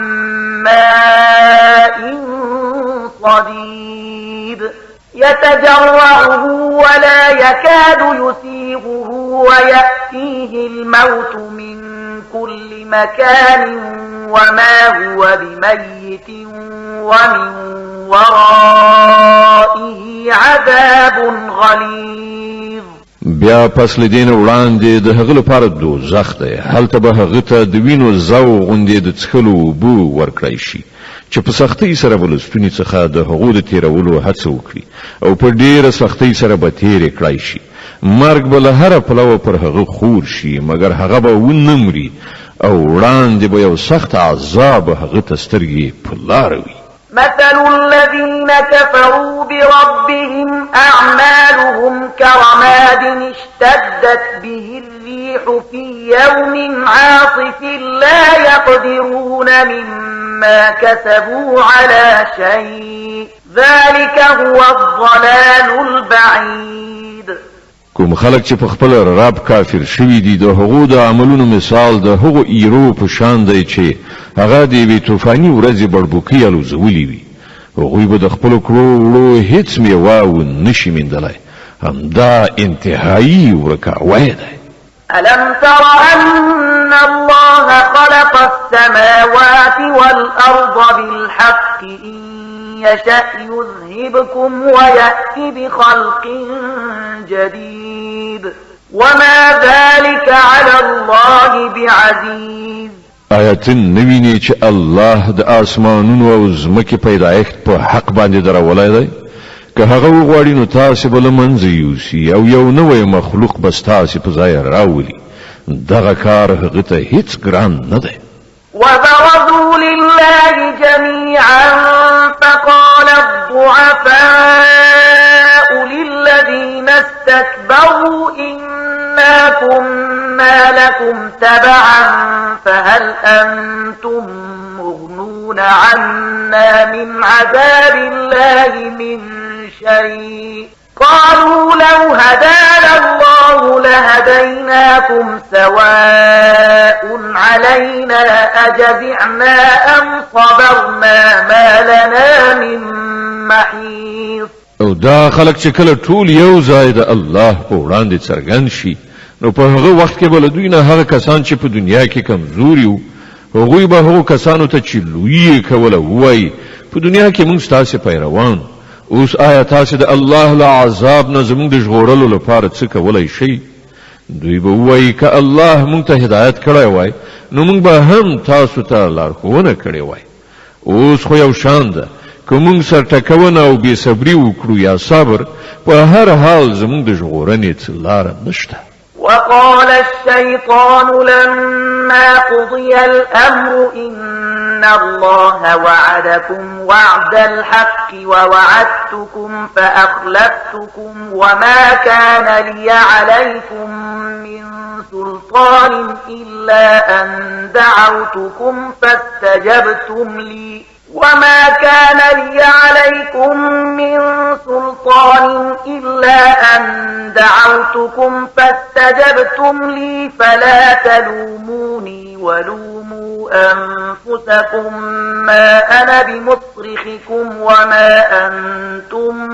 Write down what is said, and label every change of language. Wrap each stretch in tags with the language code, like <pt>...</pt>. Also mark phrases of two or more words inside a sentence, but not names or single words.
<ar>ماء صديد يتجرعه ولا يكاد يسيغه ويأتيه الموت من كل مكان وما هو بميت ومن ورائه عذاب غليظ</ar> <ps>بیا پس لدین وړاندې د هغه لپاره دوزخ دی هلته به هغه ته د وینو زو غوندې د څښلو اوبه ورکړی شي چې په سختۍ سره به له ستوني څخه د هغو د تیرولو هڅه وکړي او په ډېره سختۍ سره به تیرې کړی شي مرګ به له هره پلوه پر هغه خور شي مګر هغه به ونه مري او وړاندې به یو سخت عذاب هغه ته سترګې په لاره وي</ps> <ar>مثل الذين كفروا بربهم أعمالهم كرماد اشتدت به الريح في يوم عاصف لا يقدرون مما كسبوا على شيء ذلك هو الضلال البعيد</ar> <ps>کوم خلک چې په خپل رب کافر شوي دي د هغو د عملونو مثال د هغو ایرو په شان دی چې هغه د یوې طوفاني ورځې بړبوکۍ الوزولي وي هغوی به د خپلو کړو وړو هیڅ میوه ونشي موندلی همدا انتهایي ورکاوی دی</ps> <ar>ألم تر أن الله خلق السماوات والأرض بالحق إن يشأ يذهبكم ويأتي بخلق جديد وما ذلك على الله بعزيز</ar> <ps>آیتن نویني چې الله د آسمانونو او ځمکې پیدایښت په حق باندې درولای دی که هغه وغواړي نو تاسې به له منځه یوسي او یو نوی مخلوق به ستاسې په ځای راولي دغه کار هغه ته هیڅ ګران نه دی</ps> <ar>وبرزوا لله جميعا فقال الضعفاء للذين استكبروا إنا كنا لكم تبعا فهل أنتم مغنون عنا من عذاب الله من شيء قالوا لو هدانا الله لهديناكم سواء علينا أجزعنا أم صبرنا ما لنا من محيص</ar> <ps>او دا خلق چې کله ټول یو ځای د الله په وړاندې څرګند شي نو په هغه وخت کې بل دوی نه هغه کسان چې په دنیا کې کمزوري وو هغوی به هغو کسانو ته چې لوی کوله وای په دنیا کې موږ تاسو پیروان اوس آیا تاسو د الله له عذاب نه زموږ د ژغورلو لپاره څه کولای شئ دوی به وایي که الله موږ ته هدایت کړی وای نو موږ به هم تاسو ته لارښوونه کړې وای اوس خو یو شان ده که موږ سرټکونه او بې صبري وکړو یا صبر په هر حال زموږ د ژغورنې څه لاره نشته</ps> <ar>وقال الشيطان لما قضي الأمر إن الله وعدكم وعد الحق ووعدتكم فأخلفتكم وما كان لي عليكم من سلطان إلا أن دعوتكم فاستجبتم لي وما كان لي عليكم من سلطان إلا أن دعوتكم فاستجبتم لي فلا تلوموني ولوموا أنفسكم ما أنا بمصرخكم وما أنتم</ar>